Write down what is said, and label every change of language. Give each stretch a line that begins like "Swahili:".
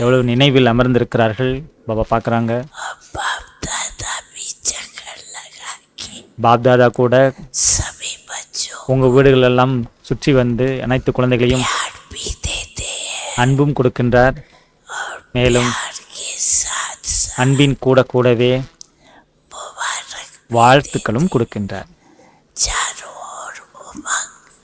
Tamil: எவ்வளவு நினைவில் அமர்ந்திருக்கிறார்கள் பாபா பார்க்குறாங்க.
Hindi: और बाप दादा भी चक्कर लगा के
Tamil: பாப்தாதா கூட
Hindi: सभी बच्चों
Tamil: உங்கள் வீடுகளெல்லாம் சுற்றி வந்து அனைத்து குழந்தைகளையும்
Hindi: प्यार भी देते हैं
Tamil: அன்பும் கொடுக்கின்றார்.
Hindi: और
Tamil: மேலும்
Hindi: प्यार के साथ साथ
Tamil: அன்பின் கூட கூடவே
Hindi: मुबारक
Tamil: வாழ்த்துக்களும் கொடுக்கின்றார்.
Hindi: चारों ओर उमंग